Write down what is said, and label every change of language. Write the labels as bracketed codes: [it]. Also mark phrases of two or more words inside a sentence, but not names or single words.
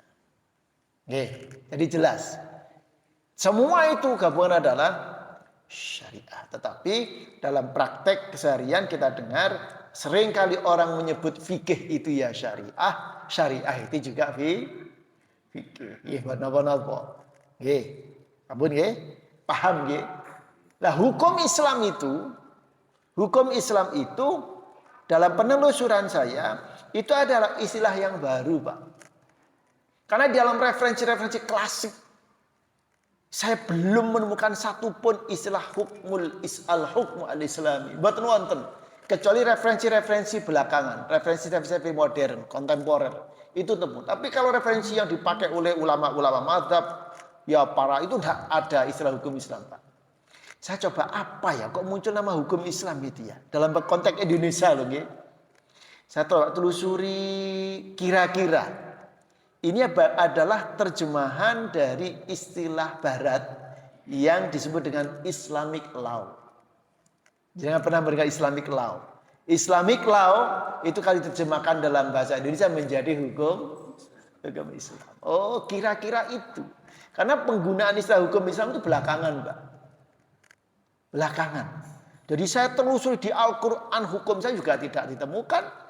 [id] Oke, jadi jelas. Semua itu gabungan adalah syariah. Tetapi dalam praktek keseharian kita dengar seringkali orang menyebut fikih itu ya syariah, syariah itu juga fikih. [jv] Nggih, buat napa-napa. Nggih. Ampun nggih? Paham nggih? [id] Nah, hukum Islam itu dalam penelusuran saya itu adalah istilah yang baru, Pak. Karena di dalam referensi-referensi klasik saya belum menemukan satupun istilah [ar] hukmu al-islami. [jv] Mboten wonten. [id] Kecuali referensi-referensi belakangan, referensi-referensi modern, kontemporer itu temu. Tapi kalau referensi yang dipakai oleh ulama-ulama mazhab, ya para itu tidak ada istilah hukum Islam, Pak. Saya coba apa ya, kok muncul nama hukum Islam itu ya? Dalam konteks Indonesia loh, nggih. Saya telusuri kira-kira ini adalah terjemahan dari istilah barat yang disebut dengan [en] Islamic law. [id] Jangan pernah mendengar [en] Islamic law. Islamic law [id] itu kalau diterjemahkan dalam bahasa Indonesia menjadi hukum Islam. Oh, kira-kira itu. Karena penggunaan istilah hukum Islam itu belakangan, Pak. Belakangan. Jadi saya telusuri di Al-Quran, hukum saya juga tidak ditemukan.